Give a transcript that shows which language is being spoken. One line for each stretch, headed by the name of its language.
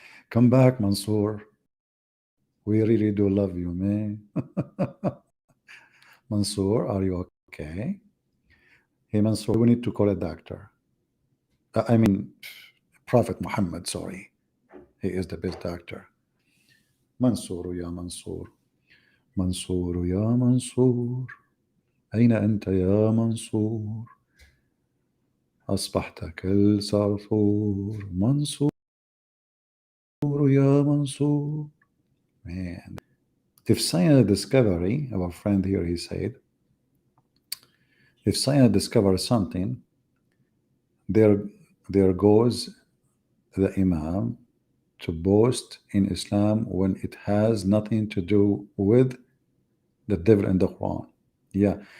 English: Come back, Mansoor. We really do love you, man. Mansoor, are you okay? Hey Mansoor, we need to call a doctor. I mean, Prophet Muhammad, sorry. He is the best doctor. Mansoor, ya Mansoor.
Arabic: منصور يا منصور أين أنت يا منصور أصبحت كالصرصور منصور يا منصور.
English: Man, if science discovery, our friend here, he said, if science discovers something, there goes the Imam to boast in Islam when it has nothing to do with the devil in the Quran. Yeah.